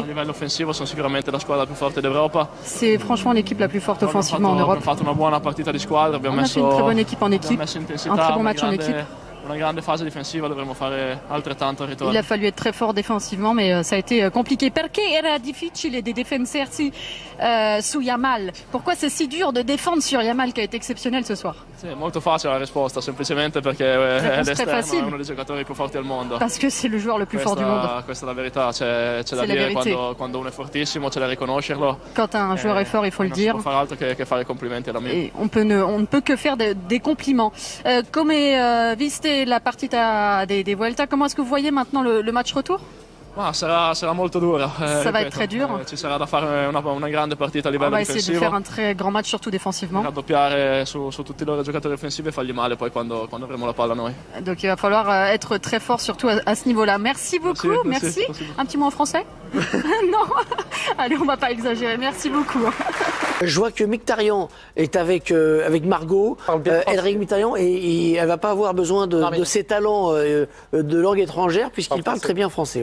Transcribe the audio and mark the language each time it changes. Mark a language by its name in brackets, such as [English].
[Italian] A livello offensivo sono sicuramente la squadra più forte d'Europa. [French] C'est franchement l'équipe la plus forte offensivement en Europe. [Italian] Abbiamo fatto una buona partita di squadra, abbiamo [French] On a fait une très bonne équipe en équipe, [Italian] messo intensità, [French] un très bon match en équipe. [Italian] una grande fase difensiva, dovremmo fare altrettanto al ritorno. [French] Il a fallu être très fort défensivement, mais ça a été compliqué. [Italian] Perché era difficile di difendersi su Yamal? [French] Pourquoi c'est si dur de défendre sur Yamal qui a été exceptionnel ce soir? [Italian] Sì, molto facile la risposta, semplicemente perché è l'esterno, è uno dei giocatori più forti al mondo. [French] Parce que c'est le joueur le plus fort du monde. [Italian] Questa è la verità, c'è da dire quando uno è fortissimo, c'è da riconoscerlo. [French] Quand un joueur est fort, il faut le dire. [Italian] Non si può fare altro che fare complimenti all'amico. [French] Et on ne peut que faire des compliments. [Italian] Come viste la partita dei Vuelta, [French] comment est-ce que vous voyez maintenant le match retour? [Italian] Ma sarà molto dura. [French] Ça va être très dur. [Italian] Ci sarà da fare una grande partita a livello [French] On va essayer [Italian] difensivo. [French] de faire un très grand match, surtout défensivement. [Italian] Raddoppiare su tutti i loro giocatori offensivi e fargli male poi quando avremo la palla noi. [French] Donc il va falloir être très fort, surtout à ce niveau-là. Merci beaucoup. Merci. Un petit mot en français? Non. Allez, on va pas exagérer. Merci beaucoup. Je vois que Mkhitaryan est avec Margot, Henrik Mkhitaryan, et elle va pas avoir besoin de ses talents de langue étrangère puisqu'il parle très bien français.